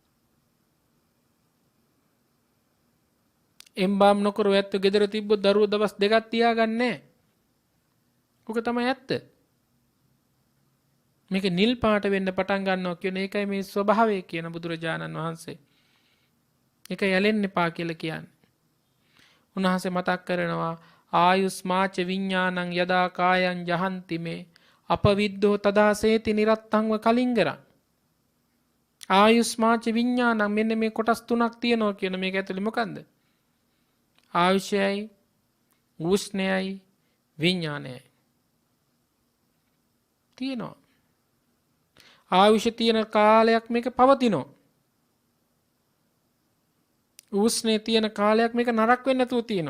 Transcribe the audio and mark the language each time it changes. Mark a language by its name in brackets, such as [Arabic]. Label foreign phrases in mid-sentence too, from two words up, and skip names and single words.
[Sinhala] එම්බාම් නොකර ඇත්ත ගෙදර තිබ්බොත් දරුවෝ දවස් දෙකක් තියාගන්නේ නැහැ. ඔක තමයි ඇත්ත. මේක නිල් පාට වෙන්න පටන් ගන්නවා කියන එකයි මේ ස්වභාවය කියන බුදුරජාණන් වහන්සේ. ඒක යැලෙන්න එපා කියලා කියන්නේ. උන්වහන්සේ මතක් කරනවා [Pali] ආයුස්මාච විඥානං යදා කායං ජහන්ති මේ අපවිද්දෝ තදාසේති නිරත්තංව කලින්ගරං. ආයුස්මාච විඥානං [Sinhala] මෙන්න මේ කොටස් තුනක් තියෙනවා කියන මේක ඇතුලේ මොකන්ද? ආයුෂයයි උෂ්ණයයි විඥානයයි තියෙනවා. ආයුෂ තියෙන කාලයක් මේක පවතිනවා. උස්නේ තියෙන කාලයක් මේක නරක වෙන්නේ නැතුව තියෙනවා.